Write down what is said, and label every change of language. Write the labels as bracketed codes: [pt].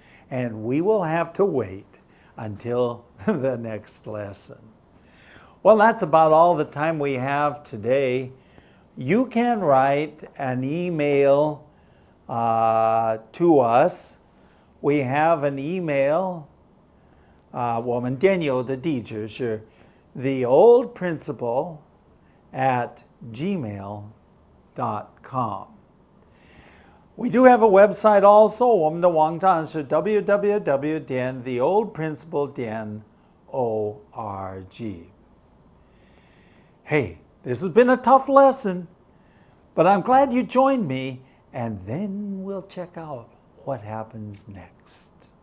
[en] And we will have to wait until the next lesson. Well, that's about all the time we have today. You can write an email to us. We have an email. [zh] 我们电邮的地址是 theoldprinciple@gmail.com. [en] We do have a website also. [zh] 我们的网站是 www.theoldprinciple.org. [en] Hey, this has been a tough lesson, but I'm glad you joined me, and then we'll check out what happens next.